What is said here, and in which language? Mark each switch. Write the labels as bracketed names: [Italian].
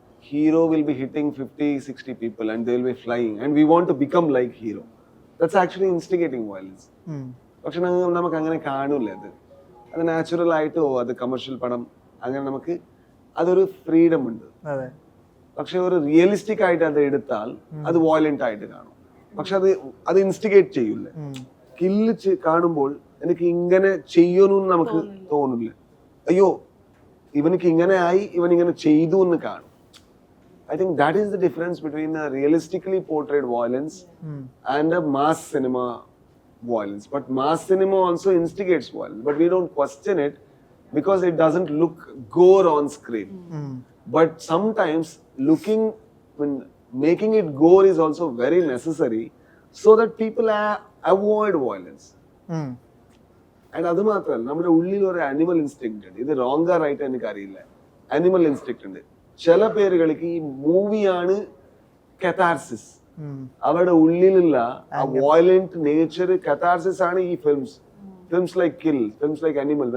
[English] hero will be hitting 50-60 people and they will be flying and we want to become like hero. That's actually instigating violence. [Malayalam] പക്ഷെ നമുക്ക് അങ്ങനെ കാണൂല. അത് natural ആയിട്ടോ അത് commercial പടം അങ്ങനെ നമുക്ക് അതൊരു ഫ്രീഡം ഉണ്ട്. പക്ഷെ ഒരു റിയലിസ്റ്റിക് ആയിട്ട് അത് എടുത്താൽ അത് വയലന്റ് ആയിട്ട് കാണും. പക്ഷെ അത് ഇൻസ്റ്റിഗേറ്റ് ചെയ്യൂല. കില്ല് കാണുമ്പോൾ എനിക്ക് ഇങ്ങനെ ചെയ്യണമെന്ന് നമുക്ക് തോന്നില്ല. അയ്യോ ഇവനിക്ക് ഇങ്ങനെ ആയി, ഇവൻ ഇങ്ങനെ ചെയ്തു എന്ന് കാണും. [English] I think that is the difference between a realistically portrayed violence and a mass cinema violence. But mass cinema also instigates violence, but we don't question it because it doesn't look gore on screen. But sometimes making it gore is also very necessary so that people avoid violence. [Malayalam] And അത് മാത്രമല്ല, നമ്മുടെ ഉള്ളിൽ ഒരു animal instinct ഉണ്ട്. ഇത് റോങ്ങാ right എനിക്ക് അറിയില്ല. Animal instinct ഉണ്ട്. ചില പേരുകൾക്ക് ഈ മൂവിയാണ് കഥാർസിസ്. അവരുടെ ഉള്ളിലുള്ള ആ വയലന്റ് നേച്ചർ കഥാർസിസ് ആണ് ഈ [English] Films like Kill, films like Animal.